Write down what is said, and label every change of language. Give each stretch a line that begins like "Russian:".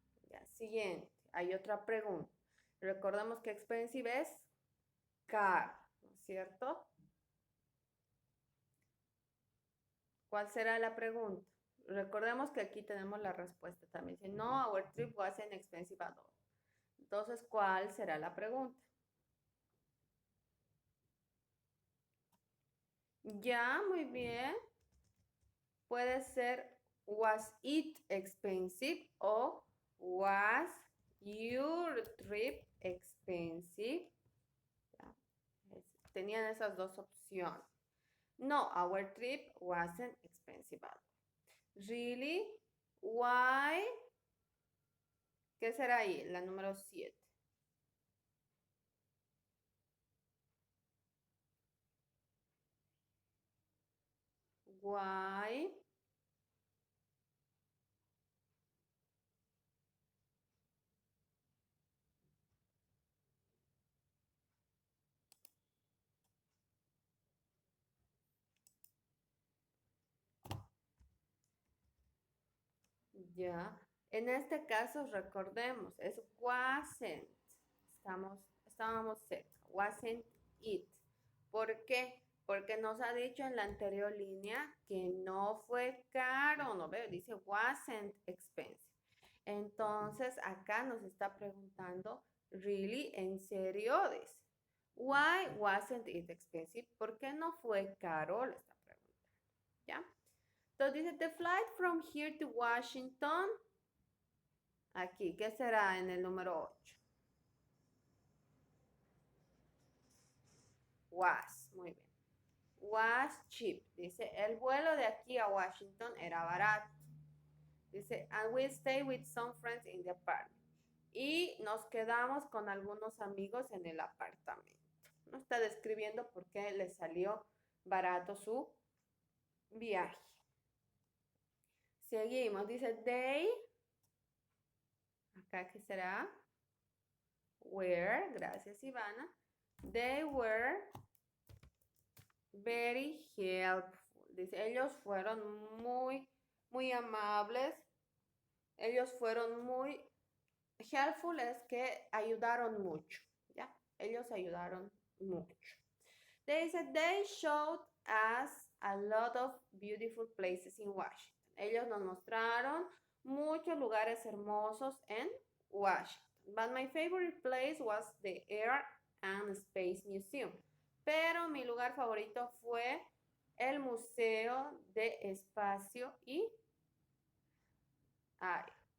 Spanish: Ya, siguiente. Hay otra pregunta. Recordemos que expensive es caro, ¿no es cierto? ¿Cuál será la pregunta? Recordemos que aquí tenemos la respuesta también. Dice,
English: no, our trip wasn't expensive at all.
Spanish: Entonces, ¿cuál será la pregunta? Ya, muy bien. Puede ser,
English: was it expensive o was your trip expensive?
Spanish: Ya. Tenían esas dos opciones.
English: No, our trip wasn't expensive at all. Really? Why?
Spanish: ¿Qué será ahí? La número 7.
English: Why?
Spanish: Ya. En este caso, recordemos, es wasn't. Estábamos cerca.
English: Wasn't it.
Spanish: ¿Por qué? Porque nos ha dicho en la anterior línea que no fue caro, ¿no veo? Dice wasn't expensive. Entonces, acá nos está preguntando, really, ¿en serio? Dice,
English: why wasn't it expensive?
Spanish: ¿Por qué no fue caro? Le está preguntando, ¿ya? Entonces dice,
English: the flight from here to Washington,
Spanish: aquí, ¿qué será en el número 8? Was, muy bien.
English: Was cheap.
Spanish: Dice, el vuelo de aquí a Washington era barato. Dice,
English: and we stay with some friends in the apartment.
Spanish: Y nos quedamos con algunos amigos en el apartamento. No está describiendo por qué le salió barato su viaje. Seguimos. Dice, they. Acá, ¿qué será? Were. Gracias, Ivana.
English: They were very helpful.
Spanish: Dice, ellos fueron muy amables. Ellos fueron muy helpful, es que ayudaron mucho, ¿ya? Ellos ayudaron mucho.
English: They said they showed us a lot of beautiful places in Washington.
Spanish: Ellos nos mostraron muchos lugares hermosos en Washington.
English: But my favorite place was the Air and Space Museum.
Spanish: Pero mi lugar favorito fue el Museo de Espacio y Aire.